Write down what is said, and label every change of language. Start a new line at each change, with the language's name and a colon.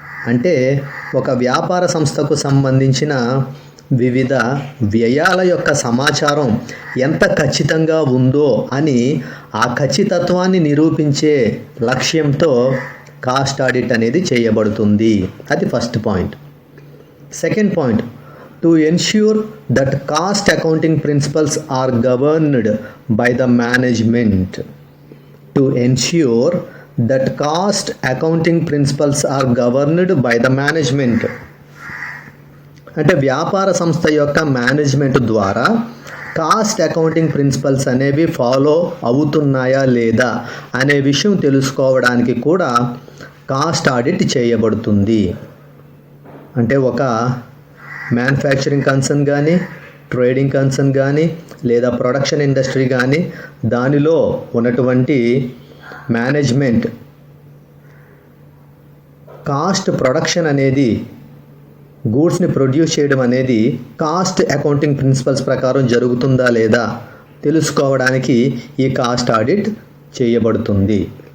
Telugu: అంటే ఒక వ్యాపార సంస్థకు సంబంధించిన వివిధ వ్యయాల యొక్క సమాచారం ఎంత ఖచ్చితంగా ఉందో అని ఆ ఖచ్చితత్వాన్ని నిరూపించే లక్ష్యంతో కాస్ట్ ఆడిట్ అనేది చేయబడుతుంది. అది first point.
English: Second point, to ensure that cost accounting principles are governed by the management. To ensure that cost accounting principles are governed by the management.
Telugu: అంటే వ్యాపార సంస్థ యొక్క మేనేజ్మెంట్ ద్వారా కాస్ట్ అకౌంటింగ్ ప్రిన్సిపల్స్ అనేవి follow అవుతున్నాయా లేదా అనే విషయం తెలుసుకోవడానికి కూడా కాస్ట్ ఆడిట్ చేయబడుతుంది. అంటే ఒక మ్యానుఫ్యాక్చరింగ్ కన్సర్న్ కానీ, ట్రేడింగ్ కన్సర్న్ కానీ, లేదా ప్రొడక్షన్ ఇండస్ట్రీ కానీ దానిలో ఉన్నటువంటి మేనేజ్మెంట్ కాస్ట్ ప్రొడక్షన్ అనేది, గూడ్స్ని ప్రొడ్యూస్ చేయడం అనేది కాస్ట్ అకౌంటింగ్ ప్రిన్సిపల్స్ ప్రకారం జరుగుతుందా లేదా తెలుసుకోవడానికి ఈ కాస్ట్ ఆడిట్ చేయబడుతుంది.